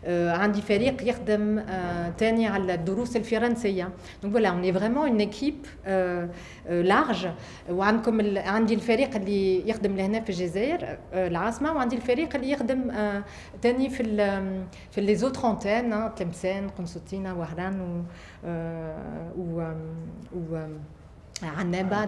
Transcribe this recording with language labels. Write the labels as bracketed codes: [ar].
[ar] عندي فريق يخدم تاني على الدروس الفرنسية. [fr] Donc voilà, on est vraiment une équipe large. [ar] عندي الفريق اللي يخدم لهنا في الجزائر العاصمة، وعندي الفريق اللي يخدم تاني في [fr] les autres antennes، [ar] تلمسان، قنصلتينة، وهران Annaba.